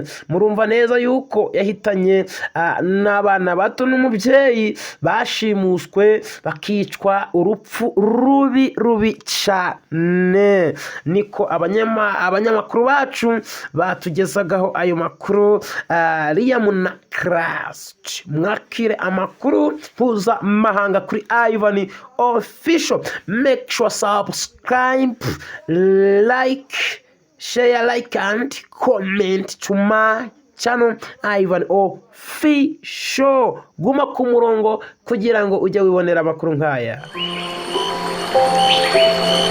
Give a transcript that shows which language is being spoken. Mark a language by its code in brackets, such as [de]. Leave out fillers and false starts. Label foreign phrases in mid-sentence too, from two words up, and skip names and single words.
[rw] Murumva neza yuko yahitanye n'abana bato n'umubyeyi bashimuswe bakicwa urupfu rubi cyane. Niko abanyamakuru bacu batugezagaho ayo makuru. Liam na Christ, mwakire amakuru mpuzamahanga kuri Ivan Official. [en] Make sure subscribe, like, share, and comment to my channel Ivan Official. [rw] Guma ku murongo kugira ngo ujye wibonera amakuru nkaya.